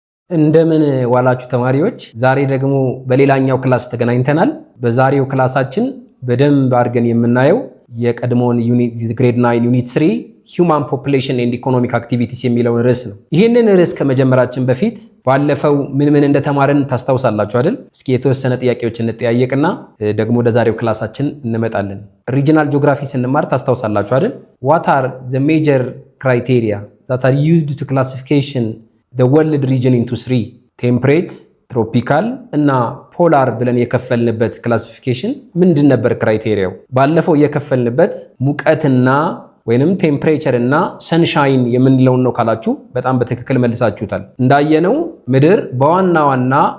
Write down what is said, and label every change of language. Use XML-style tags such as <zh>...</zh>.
<am>እንደምን ዋላችሁ ተማሪዎች። ዛሬ ደግሞ በሌላኛው ክላስ ተገናኝተናል። በዛሬው ክላሳችን በደንብ አድርገን የምናየው የቀድሞውን ግሬድ 9 ዩኒት 3 Human Population and Economic Activities የሚለውን ርዕስ ነው። ይህንን ርዕስ ከመጀመራችን በፊት ባለፈው ምን እንደተማረን ታስታውሳላችሁ አይደል? እስኪ የተወሰነ ጥያቄዎችን እንጠያየቅና ደግሞ ወደ ዛሬው ክላሳችን እንመጣለን። ሪጂናል ጂኦግራፊ ስንማር ታስታውሳላችሁ አይደል?</am> <en>What are the major criteria that are used to classification the world region into 3?</en> <am>ቴምፕሬት፣ ትሮፒካል እና ፖላር ብለን የከፈልንበት ክላሲፊኬሽን ምንድን ነበር? ክራይቴሪያው ባለፈው የከፈልንበት ሙቀትና ወይንም ቴምፕሬቸር እና ሰንሻይን የምንለውን ነው ካላችሁ በጣም በትክክል መልሳችሁታል። እንዳየነው ምድር በዋና ዋና</am>